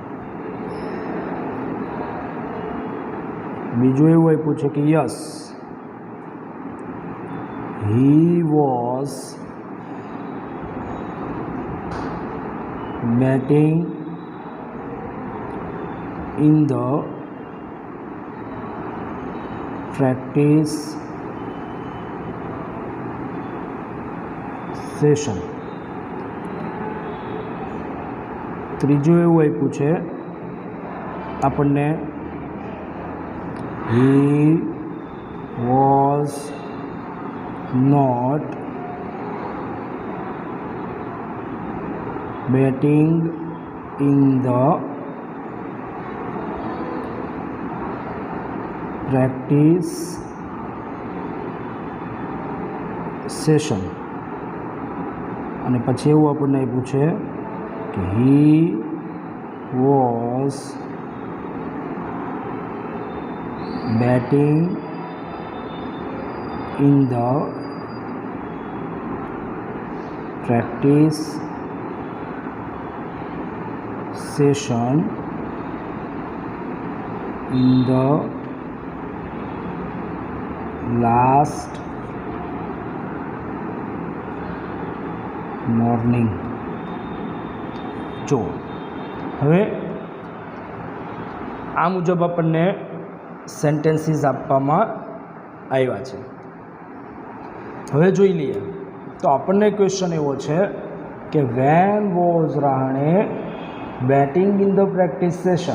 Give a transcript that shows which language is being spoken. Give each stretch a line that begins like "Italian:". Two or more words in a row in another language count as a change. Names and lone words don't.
Gujarati: બીજું એવું આપ્યું છે કે
English: yes he was batting in the practice session.
Gujarati: ત્રીજું એવું આપ્યું છે આપણને
English: he was not betting in the practice session.
Gujarati: અને પછી એવું આપણને આપ્યું છે કે he
English: was betting in the practice session in the last morning.
Gujarati: જો હવે આ મુજબ આપણને સેન્ટેન્સીસ આપવામાં આવ્યા છે. હવે જોઈ લઈએ તો આપણને ક્વેશ્ચન એવો છે કે
English: when was Rahane batting in the practice session.